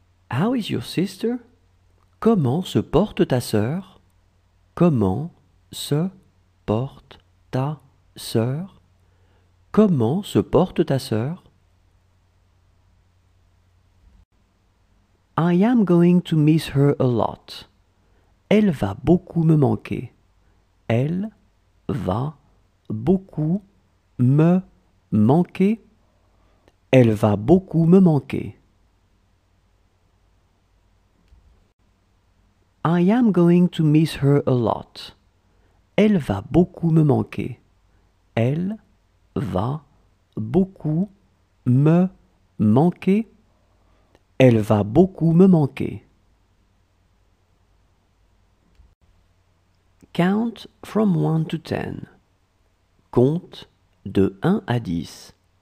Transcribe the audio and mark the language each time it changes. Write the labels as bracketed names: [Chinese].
[English] How is your sister? [French] Comment se porte ta sœur? Comment se porte ta sœur? Comment se porte ta sœur? [English] I am going to miss her a lot. [French] Elle va beaucoup me manquer. Elle va beaucoup me manquer. Elle va beaucoup me manquer. [English] I am going to miss her a lot. [French] Elle va beaucoup me manquer. Elle va beaucoup me manquer. Elle va beaucoup me manquer. [English] Count from 1 to 10. [French] Compte de 1 à 10.